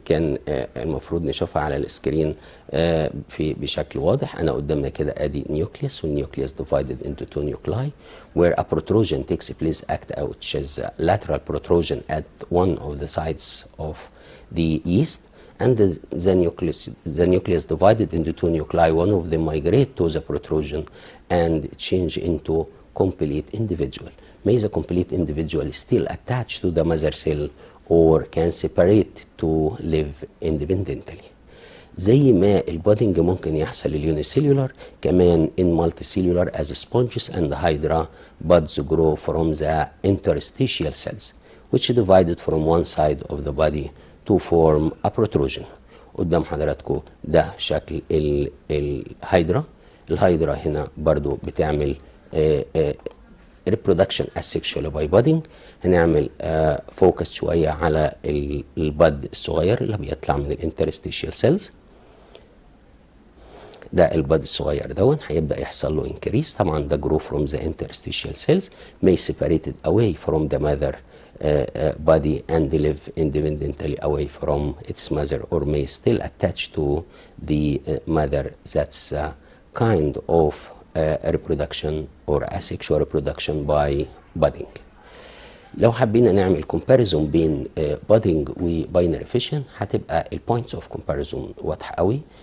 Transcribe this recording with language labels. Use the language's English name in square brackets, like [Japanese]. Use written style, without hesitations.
[Arabic] كان المفروض نشوفها على السكرين بشكل واضح. انا قدامنا كده ادي نيوكليوس، والنيوكليوس [English] divided into two nuclei where a protrusion takes place which is lateral protrusion at one of the sides of the yeast, and the nucleus divided into two nuclei. One of them migrate to the protrusion and change into complete individual. May the complete individual still attached to the mother cell or can separate to live independently. [Arabic] زي ما البودنج ممكن يحصل اليونيسيلولار، كمان [English] in multicellular as sponges and hydra buds grow from the interstitial cells which divided from one side of the body to form a protrusion. [Arabic] قدام حضراتكم ده شكل الهيدرا. الهيدرا هنا برضو بتعمل [English] reproduction asexual by budding. [Arabic] هنعمل فوكس شوية على البد الصغير اللي بيطلع من الانترستيشيال سيلز. ده البد الصغير دون هيبدأ يحصل له increase. طبعا ده [English] grow from the interstitial cells may separated away from the mother body and live independently away from its mother, or may still attach to the mother. That's kind of reproduction or asexual reproduction by budding. [Arabic] لو حبينا نعمل comparison بين budding و binary fission هتبقى البوينتس اوف comparison واضحه قوي.